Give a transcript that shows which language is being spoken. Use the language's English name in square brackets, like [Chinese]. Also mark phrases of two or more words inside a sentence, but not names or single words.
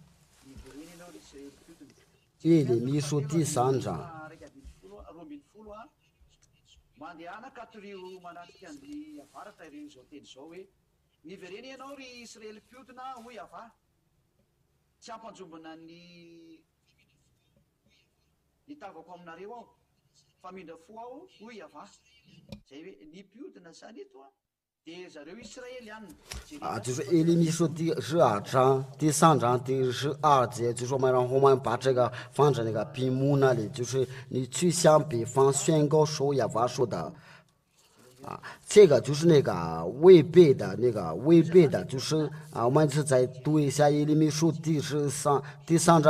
[Chinese] 耶利米书第3章。 [Malagasy] mandehanaka atoreo manatrika andry avaratra ireo izao teny izao hoe nivereny ianao ry Israely mpiodina hoy ava tsy ampanjombona ny tavako aminareo aho fa mindra fo aho hoy ava zay hoe ny mpiodina zany eto a dia zareo Israely ihany [Chinese] 啊，就是耶利米书第12章第3章第12节，就说我们把这个放在那个屏幕那里，就是你去向北方宣告说耶和华说的。啊，这个就是那个违背的，就是啊，我们是再读一下耶利米书第3章